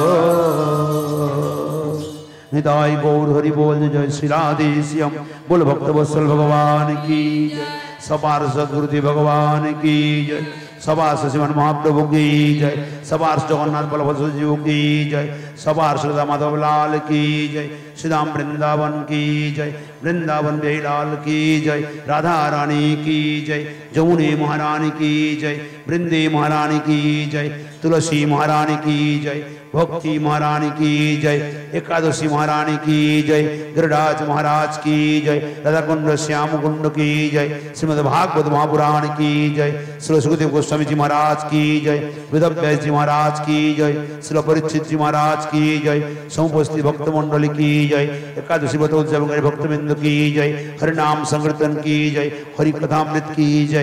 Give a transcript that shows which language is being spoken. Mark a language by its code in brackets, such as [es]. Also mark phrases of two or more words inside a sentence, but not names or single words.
[hi] बोल निताय गौर हरि बोल जय श्री राधे श्याम बोल भक्त वत्सल भगवान की जय सबार सदगुरुदेव भगवान की जय सबार श्रीमन महाप्रभु की जय सबार जगन्नाथ बलभद्र जीव की जय सबार श्रीदा माधव लाल की जय श्रीराम वृंदावन की जय वृंदावन बिहारी लाल की जय राधा रानी की जय जमुनी महारानी की जय वृंदे महारानी की जय तुलसी महारानी की जय भक्ति महारानी की जय एकादशी महारानी की जय गिरिराज महाराज की जय राधा कुंड श्याम कुंड की जय श्रीमद् भागवत महापुराण की जय श्री सुखदेव गोस्वामी जी महाराज की जय वेदव्यास जी महाराज की जय श्री परीक्षित जी महाराज की जय समुपस्थित भक्त मंडली की जय एकादशी व्रत उत्सव भक्तबिंद की जय हरिनाम संकीर्तन की जय हरि कथामृत की जय